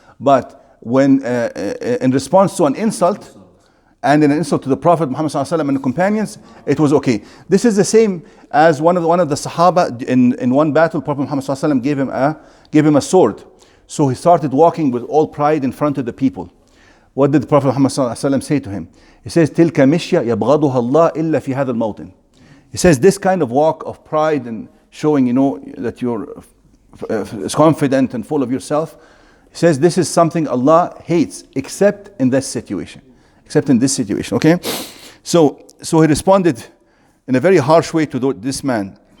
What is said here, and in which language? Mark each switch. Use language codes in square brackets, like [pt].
[en] But when in response to an insult, and in an insult to the Prophet Muhammad ﷺ and the companions, it was okay. This is the same as one of the Sahaba in one battle. Prophet Muhammad ﷺ gave him a sword. So he started walking with all pride in front of the people. What did the Prophet Muhammad ﷺ say to him? [ar] He says, تِلْكَ مِشْيَ يَبْغَضُهَا اللَّهِ إِلَّا فِي هَذَا الْمَوْطِنِ. [en] He says this kind of walk of pride and showing, that you're confident and full of yourself. He says this is something Allah hates, except in this situation. Except in this situation, okay? So he responded in a very harsh way to this man.